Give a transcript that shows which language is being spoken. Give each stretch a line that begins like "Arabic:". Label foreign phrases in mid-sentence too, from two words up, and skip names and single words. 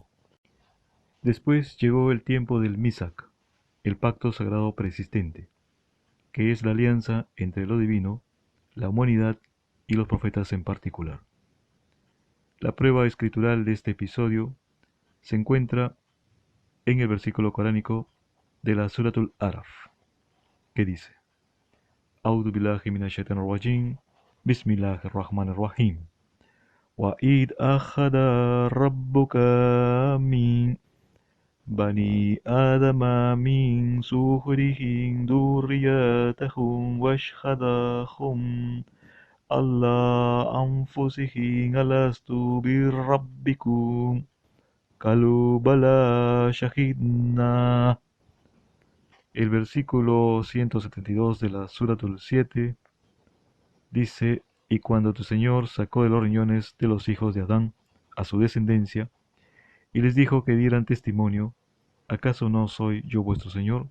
Spanish: Después llegó el tiempo del Misak, el pacto sagrado preexistente, que es la alianza entre lo divino, la humanidad y los profetas en particular. La prueba escritural de este episodio se encuentra en el versículo coránico de la Suratul Araf, que dice:
Arabic: أعوذ بالله من الشيطان الرجيم، بسم الله الرحمن الرحيم. وَإِذْ أَخَذَ رَبُّكَ مِنْ بَنِي آدَمَ مِنْ ظُهُورِهِمْ ذُرِّيَّتَهُمْ وَأَشْهَدَهُمْ عَلَى أَنْفُسِهِمْ أَلَسْتُ بِرَبِّكُمْ قَالُوا بَلَى شَهِدْنَا.
Spanish: El versículo 172 de la Suratul 7 dice: y cuando tu Señor sacó de los riñones de los hijos de Adán a su descendencia, y les dijo que dieran testimonio, ¿acaso no soy yo vuestro Señor?